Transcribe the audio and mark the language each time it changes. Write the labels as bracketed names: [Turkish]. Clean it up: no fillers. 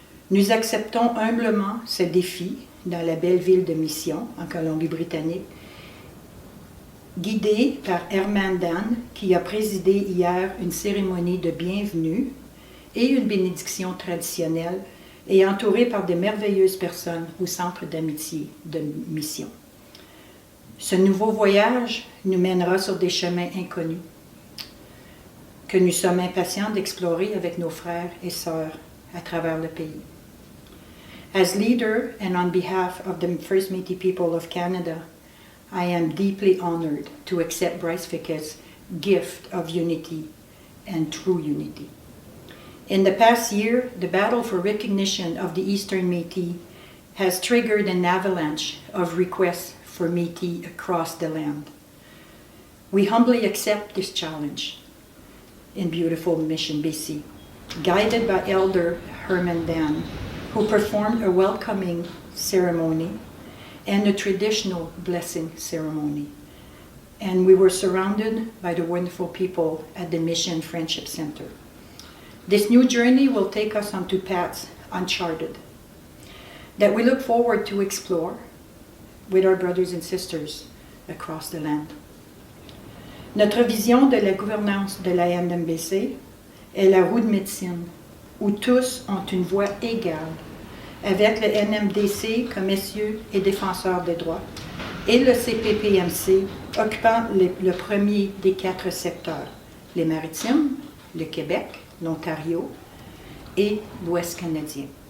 [French] Nous acceptons humblement ce défi dans la belle ville de Mission, en Colombie-Britannique, guidé par Herman Dan, qui a présidé hier une cérémonie de bienvenue et une bénédiction traditionnelle, et entouré par de merveilleuses personnes au Centre d'amitié de Mission. Ce nouveau voyage nous mènera sur des chemins inconnus, que nous sommes impatients d'explorer avec nos frères et sœurs à travers le pays. [English] As leader and on behalf of the First Métis people of Canada, I am deeply honored to accept Bryce Fiquet's gift of unity and true unity. In the past year, the battle for recognition of the Eastern Métis has triggered an avalanche of requests for Métis across the land. We humbly accept this challenge in beautiful Mission, BC, guided by Elder Herman Dan, who performed a welcoming ceremony and a traditional blessing ceremony. And we were surrounded by the wonderful people at the Mission Friendship Centre. This new journey will take us onto paths uncharted that we look forward to explore with our brothers and sisters across the land. [French] Notre vision de la gouvernance de la NMBC est la roue de médecine, où tous ont une voix égale, avec le NMDC comme essieu et défenseur des droits, et le CPPMC occupant le premier des 4 secteurs, les maritimes, le Québec, l'Ontario et l'Ouest canadien.